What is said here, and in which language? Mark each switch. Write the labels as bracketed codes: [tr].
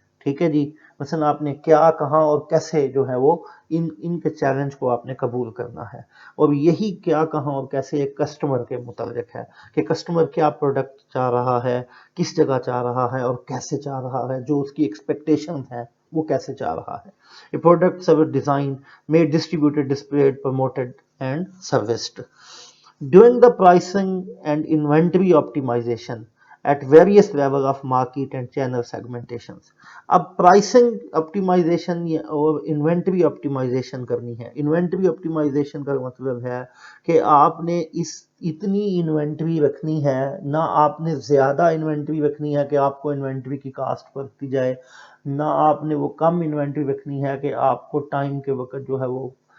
[ur] ٹھیک ہے جی، مثلا آپ نے کیا، کہاں اور کیسے جو ہے وہ ان کے چیلنج کو آپ نے قبول کرنا ہے، اور یہی کیا، کہاں اور کیسے ایک کسٹمر کے متعلق ہے کہ کسٹمر کیا پروڈکٹ چاہ رہا ہے، کس جگہ چاہ رہا ہے اور کیسے چاہ رہا ہے، جو اس کی ایکسپیکٹیشن ہے وہ کیسے چاہ رہا ہے۔ [en] A products are designed, made, distributed, displayed, promoted and serviced. Doing the pricing and inventory optimization at various level of market and channel segmentations. [ur] اب پرائسنگ optimization اور انوینٹری optimization کرنی ہے۔ انوینٹری optimization کا مطلب ہے کہ آپ نے اتنی انوینٹری رکھنی ہے، نہ آپ نے زیادہ انوینٹری رکھنی ہے کہ آپ کو انوینٹری کی کاسٹ بڑھتی جائے، نہ آپ نے وہ کم انوینٹری رکھنی ہے کہ آپ کو ٹائم کے وقت جو ہے وہ